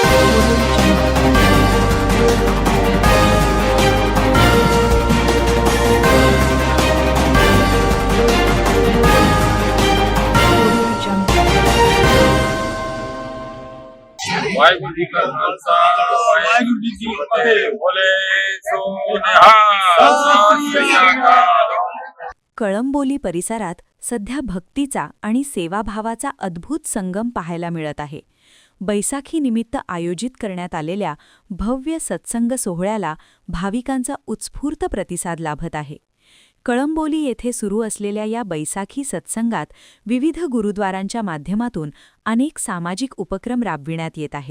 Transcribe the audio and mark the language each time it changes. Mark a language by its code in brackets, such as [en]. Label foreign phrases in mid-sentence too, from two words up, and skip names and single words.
[pa] ਵਾਹਿਗੁਰੂ ਜੀ ਕਾ ਖ਼ਾਲਸਾ ਵਾਹਿਗੁਰੂ ਜੀ ਕੀ ਫ਼ਤਿਹ। ਬੋਲੇ ਸੋ ਨਿਹਾਲ, ਸਤਿ ਸ੍ਰੀ ਅਕਾਲ। [mr] कळंबोली परिसरात सध्या भक्तीचा आणि सेवाभावाचा अद्भुत संगम पाहायला मिळत आहे. बैसाखीनिमित्त आयोजित करण्यात आलेल्या भव्य सत्संग सोहळ्याला भाविकांचा उत्स्फूर्त प्रतिसाद लाभत आहे. कळंबोली येथे सुरू असलेल्या या बैसाखी सत्संगात विविध गुरुद्वारांच्या माध्यमातून अनेक सामाजिक उपक्रम राबविण्यात येत आहेत.